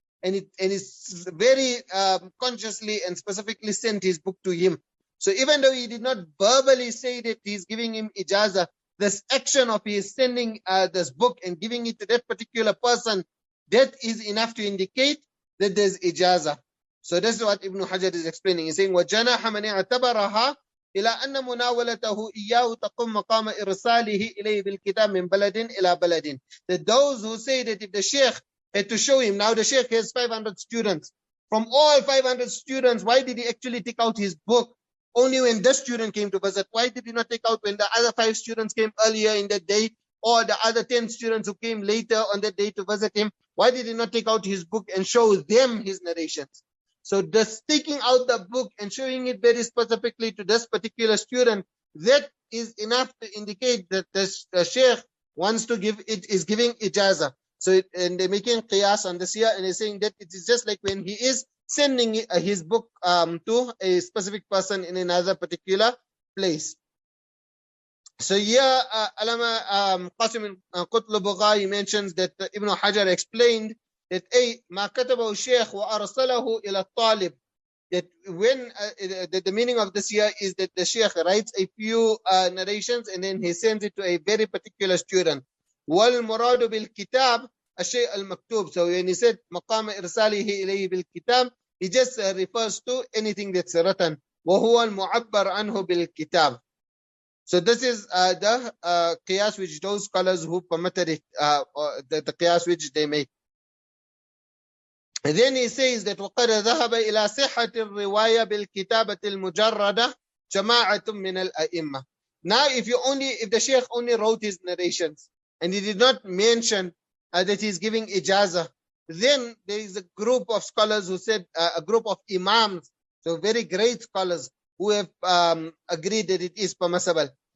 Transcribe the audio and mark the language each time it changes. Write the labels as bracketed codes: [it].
[en] And it's very consciously and specifically sent his book to him. So even though he did not verbally say that he's giving him ijazah, this action of his sending this book and giving it to that particular person, that is enough to indicate that there's ijazah. So this is what Ibn Hajar is explaining. He's saying, [ar] وَجَنَاحَ مَنْ اعْتَبَرَهَا إِلَىٰ أَنَّ مُنَاوَلَتَهُ إِيَّاهُ تَقُمْ مَقَامَ إِرْسَالِهِ إِلَيْهِ بِالْكِتَابِ مِنْ بَلَدٍ إِلَىٰ بَلَدٍ. [en] That those who say that if the sheikh had to show him, now the sheikh has 500 students. From all 500 students, why did he actually take out his book only when this student came to visit? Why did he not take out when the other 5 students came earlier in that day, or the other 10 students who came later on that day to visit him? Why did he not take out his book and show them his narrations? So just taking out the book and showing it very specifically to this particular student, that is enough to indicate that the sheikh wants to give it, is giving ijazah. So and they're making qiyas on this here, and they're saying that it is just like when he is sending his book to a specific person in another particular place. So here, Alama Qasim Qutl mentions that Ibn Hajar explained that [ar] ما كتبه الشيخ وأرسله إلى الطالب, [en] that when the meaning of this here is that the sheikh writes a few narrations and then he sends it to a very particular student. [ar] والمراد بالكتاب الشيء المكتوب. [en] So when he said [ar] مقام إرساله إليه بالكتاب, [en] he just refers to anything that's written. [ar] وهو المعبر عنه بالكتاب. [en] So this is the qiyas which those scholars who permitted it, the qiyas which they make. And then he says that [ar] وَقَدْ ذَهَبَ إِلَى صِحَّةِ الرِّوَايَةِ بِالْكِتَابَةِ الْمُجَرَّدَةِ جَمَاعَةٌ مِنَ الْأَئِمَّةِ. [en] Now if the sheikh only wrote his narrations and he did not mention that he's giving ijazah, then there is a group of scholars who said, a group of imams, so very great scholars, who have agreed that it is permissible.